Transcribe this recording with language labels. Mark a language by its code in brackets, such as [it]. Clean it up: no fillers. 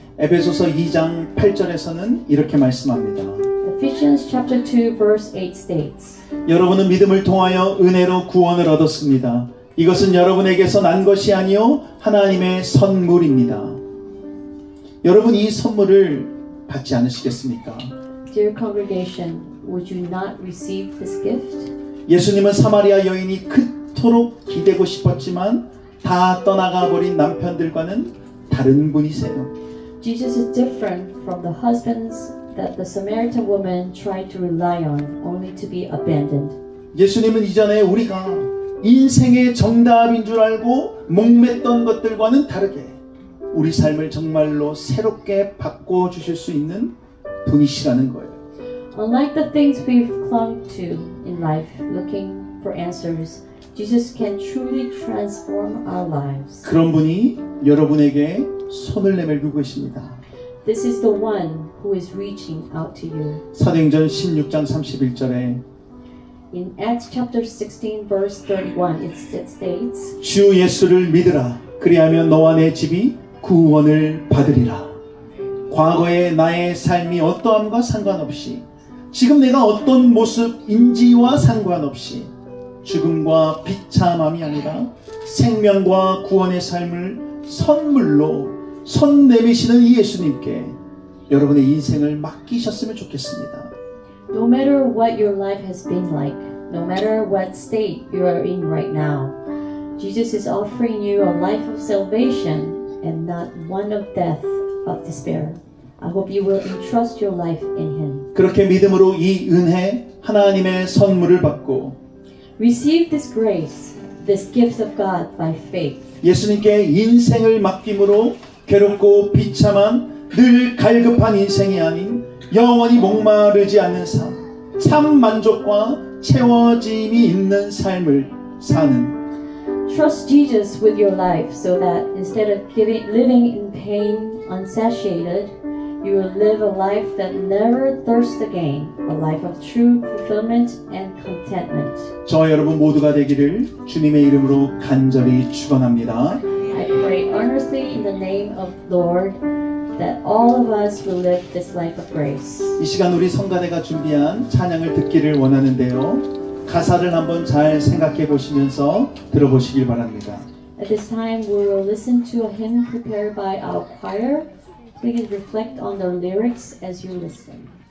[ko] 에베소서 2장 8절에서는 이렇게 말씀합니다. [en] Ephesians chapter 2 verse 8 states, [ko] 여러분은 믿음을 통하여 은혜로 구원을 얻었습니다. 이것은 여러분에게서 난 것이 아니요 하나님의 선물입니다. 여러분 이 선물을 받지 않으시겠습니까? [en] Dear congregation, would you not receive this gift? [ko] 예수님은 사마리아 여인이 그토록 기대고 싶었지만 다 떠나가 버린 남편들과는 다른 분이세요. [en] Jesus is different from the husbands that the Samaritan woman tried to rely on, only to be abandoned. [ko] 예수님은 이전에 우리가 인생의 정답인 줄 알고 목맸던 것들과는 다르게 우리 삶을 정말로 새롭게 바꿔주실 수 있는 분이시라는 거예요. [en] Unlike the things we've clung to in life, looking for answers, Jesus can truly transform our lives. [ko] 그런 분이 여러분에게 손을 내밀고 계십니다. [en] This is the one who is reaching out to you. [ko] 사도행전 16장 31절에 [en] In Acts chapter 16 verse 31 it states, [ko] 주 예수를 믿으라. 그리하면 너와 내 집이 구원을 받으리라. 과거의 나의 삶이 어떠함과 상관없이 지금 내가 어떤 모습인지와 상관없이 죽음과 비참함이 아니라 생명과 구원의 삶을 선물로 손 내미시는 이 예수님께 여러분의 인생을 맡기셨으면 좋겠습니다. [en] No matter what your life has been like, no matter what state you are in right now, Jesus is offering you a life of salvation and not one of death, of despair. I hope you will entrust your life in Him. [ko] 그렇게 믿음으로 이 은혜 하나님의 선물을 받고 [en] Receive this grace, this gift of God by faith. [ko] 예수님께 인생을 맡김으로 괴롭고 비참한 늘 갈급한 인생이 아닌 영원히 목마르지 않는 삶, 참 만족과 채워짐이 있는 삶을 사는 [en] Trust Jesus with your life so that instead of living in pain, unsatiated, you will live a life that never thirsts again, a life of true fulfillment and contentment. [ko] 저와 여러분 모두가 되기를 주님의 이름으로 간절히 축원합니다. [en] I pray earnestly in the name of Lord that all of us will live this life of grace. [ko] 이 시간 우리 성가대가 준비한 찬양을 듣기를 원하는데요. 가사를 한번 잘 생각해 보시면서 들어보시길 바랍니다. [en] At this time, we will listen to a hymn prepared by our choir. Please reflect on the lyrics as you listen.